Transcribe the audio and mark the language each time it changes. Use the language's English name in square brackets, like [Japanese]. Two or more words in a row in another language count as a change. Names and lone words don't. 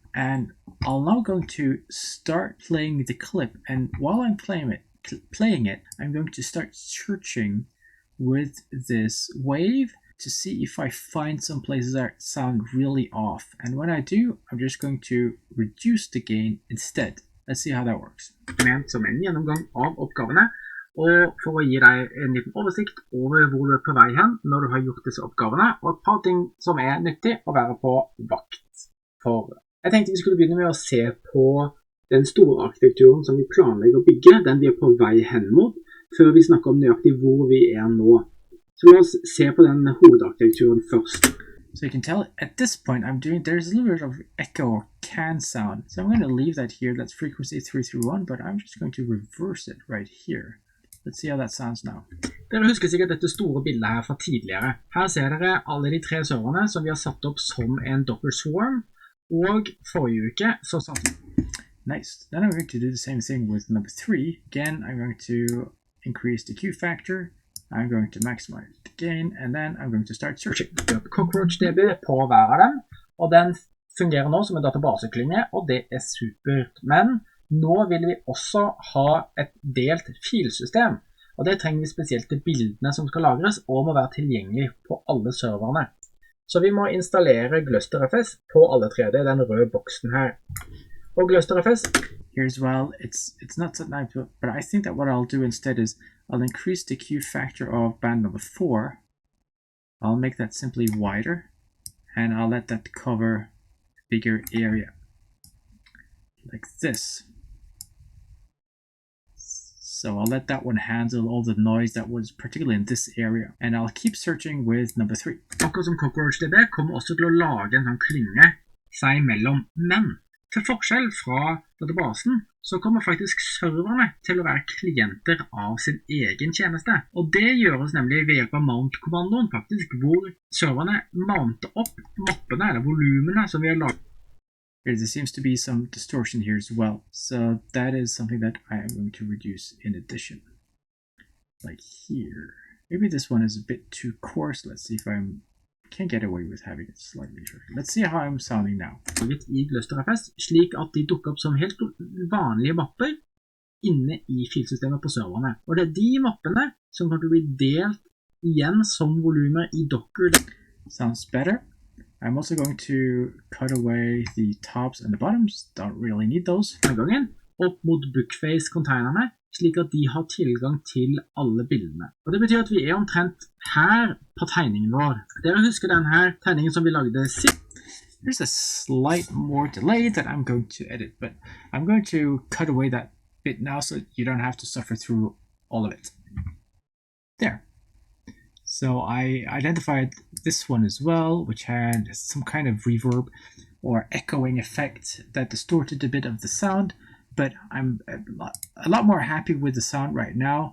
[English] And I'm now going to start playing the clip, and while I'm playing it, I'm going to start searching with this wave to see if I find some places that sound really off. And when I do, I'm just going to reduce the gain instead. Let's see how that works. [Norwegian] Som en gjennomgang av oppgavene. Og for å gi deg en liten oversikt over hvor du er på vei hen når du har gjort disse oppgavene, og et par ting som er nyttig å være på vakt for. Jeg tenkte vi skulle begynne med å se på den store arkitekturen som vi planlegger å bygge, den vi er på vei hen mot, før vi snakker om nøyaktig hvor vi er nå. Så la oss se på den hovedarkitekturen først. [English] So you can tell at this point there's a little bit of echo or can sound. So I'm going to leave that here, that's frequency 331, but I'm just going to reverse it right here. Let's see how that sounds now. [Norwegian] Dere husker sikkert dette store bildet her fra tidligere. Her ser dere alle de 3 serverne som vi har satt opp som en Docker Swarm, og forrige uke så satt vi. [English] Nice. Then I'm going to do the same thing with number 3. Again, I'm going to increase the Q factor. I'm going to maximize the gain, and then I'm going to start searching. [Norwegian] CockroachDB på hver av dem, og den fungerer nå som en databaseklynge, og det er supert. Men nå vil vi også ha et delt filsystem, og det trenger vi spesielt til bildene som skal lagres, og må være tilgjengelig på alle serverne. Så vi må installere GlusterFS på alle 3, det er den røde boksen her. Og GlusterFS, [English] here's well, it's not set now, but I think that what I'll do instead is I'll increase the Q factor of band number 4. I'll make that simply wider, and I'll let that cover a bigger area, like this. So I'll let that one handle all the noise that was particularly in this area, and I'll keep searching with number 3. [Norwegian] Akkurat som CockroachDB kommer også til å lage en sånn klynge seg imellom, men Til forskjell fra databasen, så kommer faktisk serverne til å være klienter av sin egen tjeneste. Og det gjøres nemlig ved hjelp av mount-kommandoen, faktisk, hvor serverne mounter opp mappene, eller volumene som vi har laget. [English] There seems to be some distortion here as well, so that is something that I am going to reduce in addition. Like here. Maybe this one is a bit too coarse. Let's see if I can get away with having it slightly shorter. Let's see how I'm sounding now. [Norwegian] I GløsterFS, slik at de dukker opp som helt vanlige mapper inne i filsystemet på serverne. Og det er de mappene som kan bli delt igjen som volumer i Docker. [English] Sounds better. I'm also going to cut away the tops and the bottoms. Don't really need those. [Norwegian] Denne gangen opp mot bookface-containerne, slik at de har tilgang til alle bildene. Og det betyr at vi er omtrent her på tegningen vår. Dere husker denne tegningen som vi lagde sist? [English] There's a slight more delay that I'm going to edit, but I'm going to cut away that bit now so you don't have to suffer through all of it. There. So I identified this one as well, which had some kind of reverb or echoing effect that distorted a bit of the sound, but I'm a lot more happy with the sound right now.